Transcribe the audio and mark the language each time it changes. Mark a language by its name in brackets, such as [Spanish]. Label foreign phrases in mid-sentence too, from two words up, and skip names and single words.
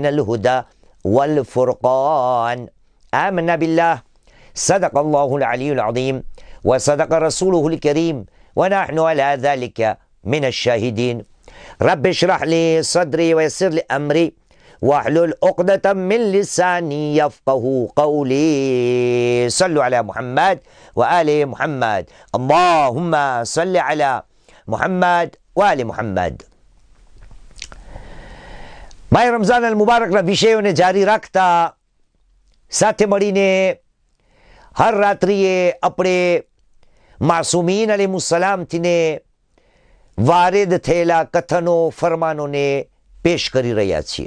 [Arabic] الهدى والفرقان آمنا بالله صدق الله العلي العظيم وصدق رسوله الكريم ونحن على ذلك من الشاهدين رب اشرح لي صدري ويسر لي أمري واحلل عقدة من لساني يفقه قولي صلوا على محمد وآل محمد اللهم صل على محمد وآل محمد. [Gujarati] માય રમઝાન અલ મુબારકના વિષયોને જારી રાખતા સાથે મળીને હર રાત્રિએ આપણે માસૂમીન અલૈહિસ્સલામથીને વારેદ થયેલા કથનો ફરમાનોને પેશ કરી રહ્યા છીએ.